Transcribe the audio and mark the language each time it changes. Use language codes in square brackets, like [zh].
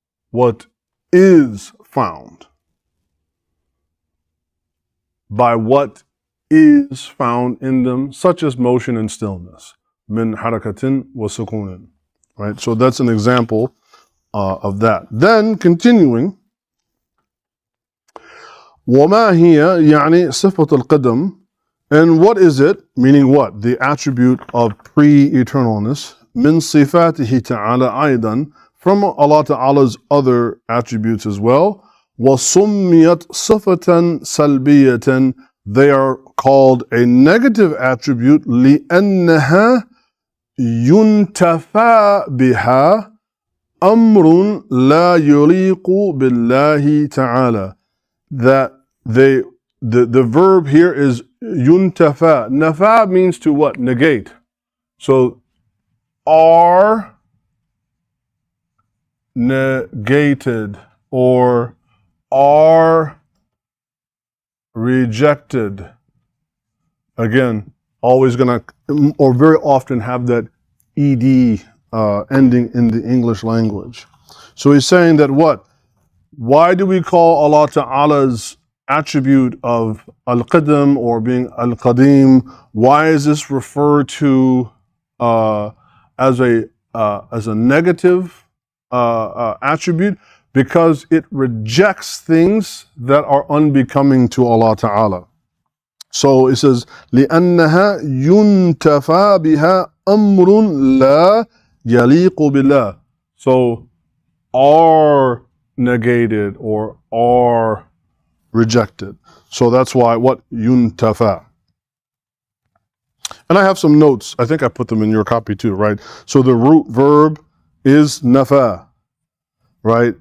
[en] What is found. By what is found in them, such as motion and stillness. [ar] Min harakatin wa sukunin. [en] Right? So that's an example of that. Then, continuing, [ar] وَمَا هِيَ يعني صفة القدم. [en] And what is it? Meaning what? The attribute of pre-eternalness. [ar] من صفاته تعالى أيضا. [en] From Allah Ta'ala's other attributes as well. [ar] وَصُمِّيَتْ صِفَةً سَلْبِيَّةً. [en] They are called a negative attribute [ar] لِأَنَّهَا يُنْتَفَى بِهَا أَمْرٌ لَا يُلِيقُ بِاللَّهِ تَعَالَى. [en] That the verb here is yuntafa. Nafa means to what? Negate. So are negated or are rejected. Again, always gonna, or very often have that ed ending in the English language. So he's saying that what? Why do we call Allah Ta'ala's attribute of al-qidam or being al-qadim? Why is this referred to as a negative attribute? Because it rejects things that are unbecoming to Allah Ta'ala. So it says, [ar] لِأَنَّهَا يُنْتَفَى بِهَا أَمْرٌ لَا يَلِيقُ بِاللَّهِ. [en] So, are negated or are rejected. So that's why what? Yuntafa. And I have some notes. I think I put them in your copy too, right? So the root verb is nafa, right?